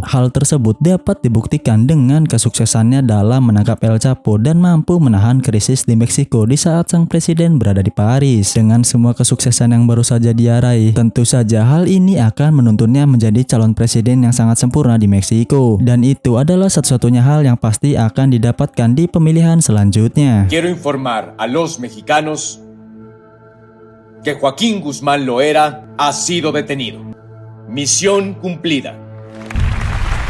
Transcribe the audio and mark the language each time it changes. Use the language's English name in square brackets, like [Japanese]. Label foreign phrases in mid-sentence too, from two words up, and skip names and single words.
[Indonesian] Hal tersebut dapat dibuktikan dengan kesuksesannya dalam menangkap El Chapo dan mampu menahan krisis di Meksiko di saat sang presiden berada di Paris. Dengan semua kesuksesan yang baru saja dia raih, tentu saja hal ini akan menuntunnya menjadi calon presiden yang sangat sempurna di Meksiko. Dan itu adalah satu-satunya hal yang pasti akan didapatkan di pemilihan selanjutnya. [Spanish] Quiero informar a los mexicanos que Joaquín Guzmán Loera ha sido detenido. Misión cumplida.